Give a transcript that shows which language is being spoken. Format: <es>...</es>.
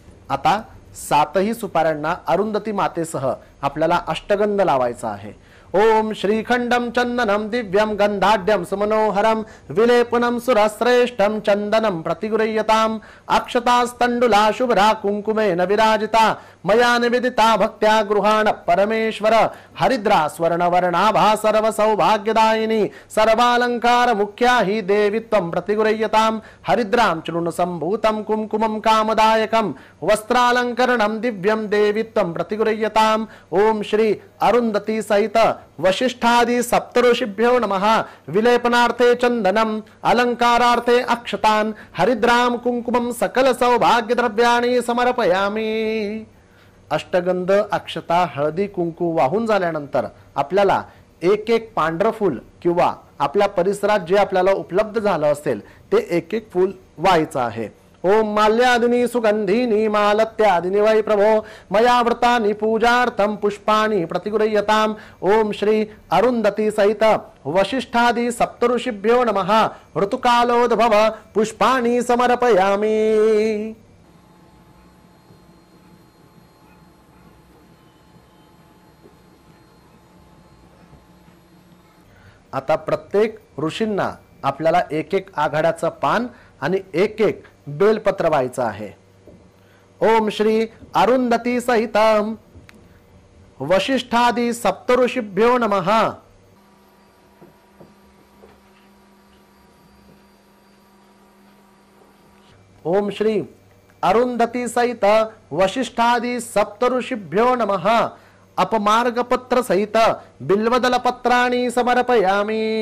<mr>आता 7ही सुपाऱ्यांना अरुंधती मातेसह आपल्याला अष्टगंध लावायचा आहे।</mr> <sa>ओम श्रीखंडम चंदनम दिव्यम गंधाढ्यम सुमनोहरम विलेपनम सुरश्रेष्ठम चंदनम प्रतिगृह्यताम अक्षतास्तंडुला शुभ्रा कुंकुमेन विराजिता मया निवेदिता भक्त्या गृहाण परमेश्वर हरिद्रा स्वर्णवर्णाभा सर्व सौभाग्यदायिनी सर्वालंकार मुख्या हि देवी त्वं प्रतिगृह्यताम हरिद्रां चूर्ण संभूतं कुंकुमं कामदायकं वस्त्रालंकरणं दिव्यं देवी त्वं प्रतिगृह्यताम। ओम श्री अरुंधती सहित वशिष्ठादि सप्तऋषिभ्यो नमः विलेपनार्थे चंदनम अलंकारार्थे अक्षतान हरिद्राम कुंकुमं सकल सौभाग्य द्रव्याणि समर्पयामि।</sa> <mr>अष्टगंध अक्षता हळदी कुंकू वाहून झाल्यानंतर आपल्याला एक एक पांढरं फूल किंवा आपल्या परिसरात जे आपल्याला उपलब्ध झालं असेल ते एक एक फूल व्हायचं आहे।</mr> <sa>ओम माल्यादिनी सुगंधीनी मालत्यादिनी वै प्रभो मया व्रतानि पूजार्थं पुष्पाणि प्रतिगृह्यताम। ओम श्री अरुंधती सहित वशिष्ठादि सप्तऋषिभ्यो नमः ऋतुकालोद्भव पुष्पाणि समर्पयामि।</sa> <mr>आता प्रत्येक ऋषींना आपल्याला एक एक आघाड्याचं पान आणि एक एक बेलपत्र व्हायचं आहे।</mr> <sa>ओम श्री अरुंधती सहित वशिष्ठादि सप्तऋषिभ्यो नमः। ओम श्री अरुंधती सहित वशिष्ठादि सप्तऋषिभ्यो नमः अपमार्गपत्र सहित बिल्वदल पत्राणि समर्पयामि।</sa>